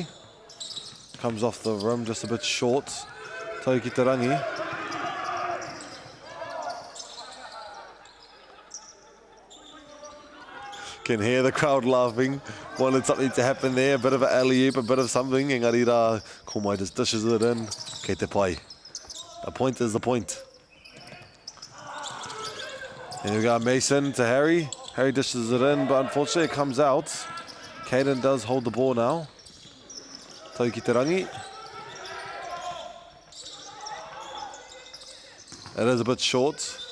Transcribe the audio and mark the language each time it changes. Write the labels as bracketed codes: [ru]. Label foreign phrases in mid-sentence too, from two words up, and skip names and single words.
[en] Comes off the rim just a bit short. Taiki Tarangi. Can hear the crowd laughing. Wanted something to happen there. A bit of an alley-oop, a bit of something. [mi] Engari rā, [en] Komai just dishes it in. [mi] Kei te pai. [en] A point is the point. And we got Mason to Harry. Harry dishes it in, but unfortunately it comes out. Caden does hold the ball now. Taiki Tarangi. It is a bit short.